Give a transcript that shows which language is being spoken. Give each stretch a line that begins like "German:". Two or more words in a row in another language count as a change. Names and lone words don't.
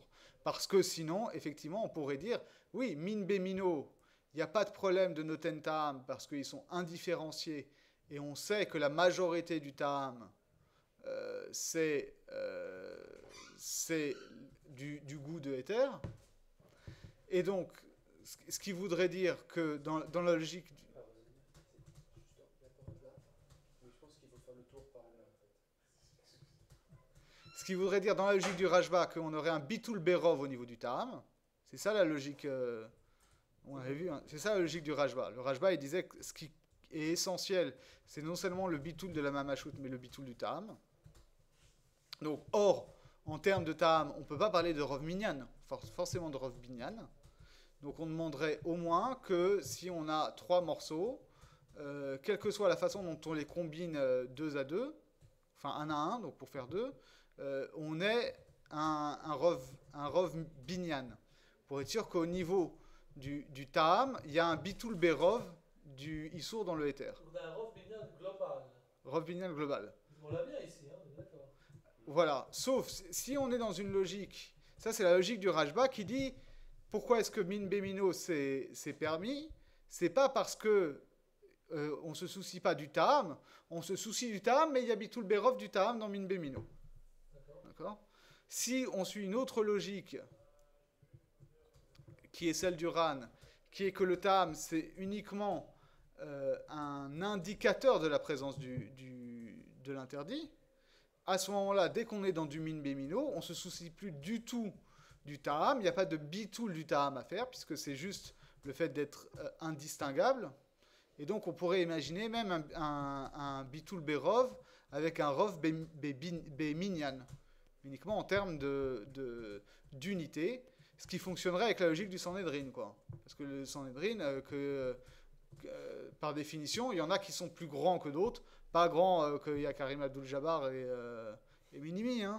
French: Parce que sinon, effectivement, on pourrait dire, oui,
Hebrew: מין במינו,
French: il n'y a pas de problème de notentam parce qu'ils sont indifférenciés et on sait que la majorité du ta'am, c'est du goût de éther. Et donc, ce qui voudrait dire que dans la logique... Ce qui voudrait dire dans la logique du Rajba qu'on aurait un
Hebrew: ביטול ברוב
French: au niveau du ta'am. C'est ça la logique... on avait vu, hein, c'est ça la logique du Rajba. Le Rajba, il disait que ce qui est essentiel, c'est non seulement le bitul de la mamashut, mais le bitul du ta'am. Donc, or, en termes de ta'am, on ne peut pas parler de
Hebrew: רוב מניין,
French: forcément de
Hebrew: רוב בניין.
French: Donc, on demanderait au moins que si on a 3 morceaux, quelle que soit la façon dont on les combine 2 à 2, enfin 1 à 1, donc pour faire 2, on ait un
Hebrew: רוב בניין.
French: Pour être sûr qu'au niveau du ta'am, il y a un
Hebrew: ביטול ברוב
French: du issour dans le éther. On a un
Hebrew: רוב בניין
French: global.
Hebrew: רוב בניין
French: global. On l'a bien ici, hein, on est d'accord. Voilà, sauf si on est dans une logique, ça c'est la logique du Rajba qui dit pourquoi est-ce que
Hebrew: מין במינו
French: c'est permis, c'est pas parce que on se soucie pas du ta'am, on se soucie du ta'am, mais il y a
Hebrew: ביטול ברוב
French: du ta'am dans
Hebrew: מין במינו.
French: D'accord. Si on suit une autre logique qui est celle du Ran, qui est que le ta'am c'est uniquement un indicateur de la présence de l'interdit, à ce moment-là, dès qu'on est dans du
Hebrew: מין במינו,
French: on ne se soucie plus du tout du ta'am, il n'y a pas de bitul du ta'am à faire, puisque c'est juste le fait d'être indistinguable. Et donc on pourrait imaginer même un
Hebrew: ביטול ברוב
French: avec un
Hebrew: רוב במניין,
French: uniquement en termes d'unité, ce qui fonctionnerait avec la logique du Sanhedrin, quoi. Parce que le Sanhedrin, par définition, il y en a qui sont plus grands que d'autres, pas grands qu'il y a Karim Abdul-Jabbar et Minimi, hein.